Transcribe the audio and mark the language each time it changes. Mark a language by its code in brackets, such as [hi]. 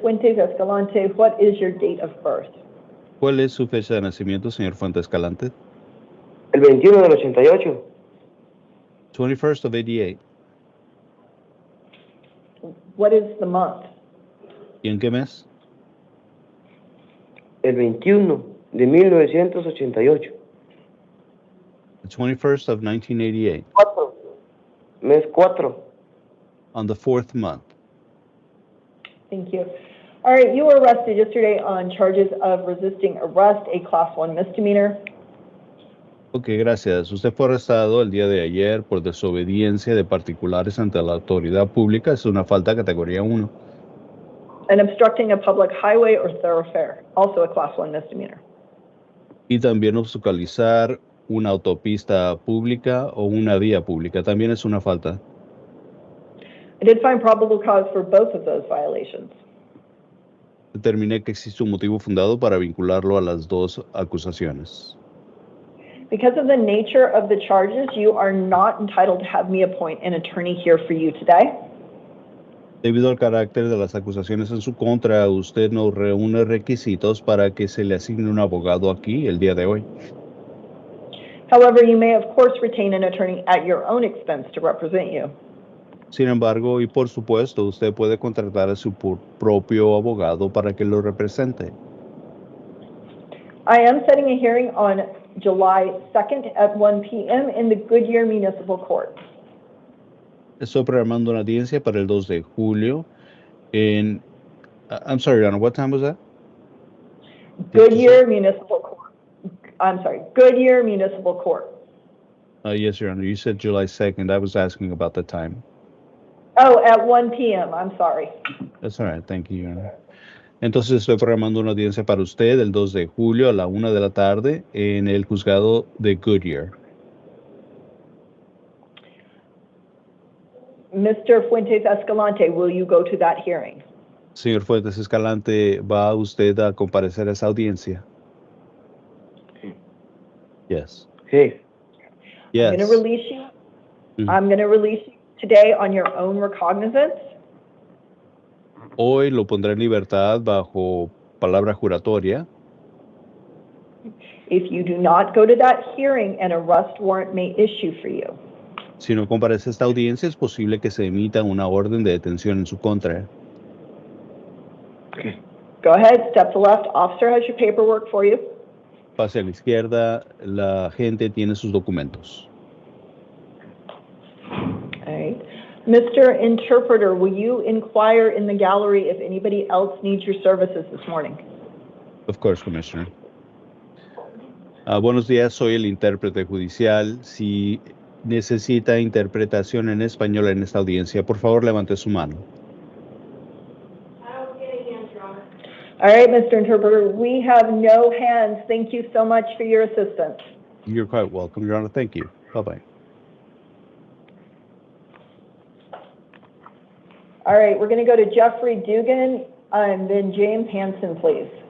[en] Fuentes Escalante, what is your date of birth? [es] ¿Cuál es su fecha de nacimiento, señor Fuentes Escalante? El 21 del 88. [en] 21st of 88. What is the month? [es] ¿Y en qué mes? El 21 de 1988. [en] The 21st of 1988. [es] 4. Mes 4. [en] On the 4th month. Thank you. All right, you were arrested yesterday on charges of resisting arrest, a Class 1 misdemeanor. [es] Ok, gracias. Usted fue arrestado el día de ayer por desobediencia de particulares ante la autoridad pública. Es una falta categoría 1. [en] And obstructing a public highway or thoroughfare, also a Class 1 misdemeanor. [es] Y también obstaculizar una autopista pública o una vía pública. También es una falta. [en] I did find probable cause for both of those violations. [es] Determiné que existe un motivo fundado para vincularlo a las dos acusaciones. [en] Because of the nature of the charges, you are not entitled to have me appoint an attorney here for you today. [es] Debido al carácter de las acusaciones en su contra, usted no reúne requisitos para que se le asigne un abogado aquí el día de hoy. [en] However, you may of course retain an attorney at your own expense to represent you. [es] Sin embargo, y por supuesto, usted puede contratar a su propio abogado para que lo represente. [en] I am setting a hearing on July 2nd at 1 p.m. in the Goodyear Municipal Court. [es] Estoy programando una audiencia para el 2 de julio en... [en] I'm sorry, Your Honor, what time was that? Goodyear Municipal Court. I'm sorry, Goodyear Municipal Court. Yes, Your Honor, you said July 2nd. I was asking about the time. Oh, at 1 p.m., I'm sorry. That's all right, thank you, Your Honor. [es] Entonces estoy programando una audiencia para usted el 2 de julio a la 1 de la tarde en el juzgado de Goodyear. [en] Mr. Fuentes Escalante, will you go to that hearing? [es] Señor Fuentes Escalante, ¿va usted a comparecer a esa audiencia? [en] Yes. [es] Sí. [en] Yes. I'm going to release you. Mhm. I'm going to release you today on your own recognizance. [es] Hoy lo pondré en libertad bajo palabra juratoria. [en] If you do not go to that hearing, an arrest warrant may issue for you. [es] Si no comparece a esta audiencia, es posible que se emita una orden de detención en su contra. [en] Go ahead, step to left. Officer has your paperwork for you. [es] Pase a la izquierda, la gente tiene sus documentos. [en] All right. Mr. Interpreter, will you inquire in the gallery if anybody else needs your services this morning? Of course, Commissioner. [es] Buenos días, soy el intérprete judicial. Si necesita interpretación en español en esta audiencia? Por favor, levante su mano. [en] I don't get a hand, Your Honor. All right, Mr. Interpreter, we have no hands. Thank you so much for your assistance. You're quite welcome, Your Honor. Thank you. Bye-bye. All right, we're going to go to Jeffrey Dugan and then James Hansen, please.